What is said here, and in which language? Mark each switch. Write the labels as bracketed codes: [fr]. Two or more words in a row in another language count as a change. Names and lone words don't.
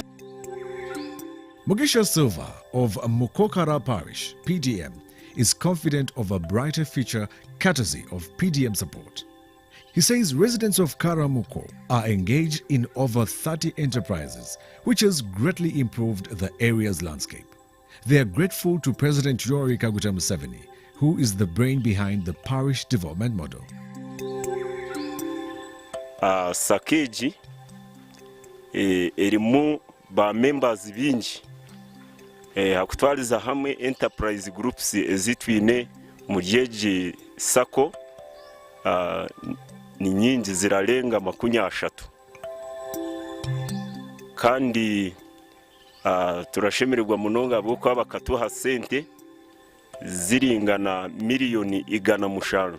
[en] Mugisha Silva of Mukokara Parish, PDM, is confident of a brighter future courtesy of PDM support. He says residents of Karamuko are engaged in over 30 enterprises, which has greatly improved the area's landscape. They are grateful to President Yoweri Kaguta Museveni, who is the brain behind the parish development model. [cgg] Sakeji erimu ba members bingi hakutwaliza hamwe [en] enterprise groups [cgg] ezitwine mu Jeje Sako ni nyingi ziralenga 30 kandi turashemererwa munonga bwo bakatuha sente ziringana miliyoni 150.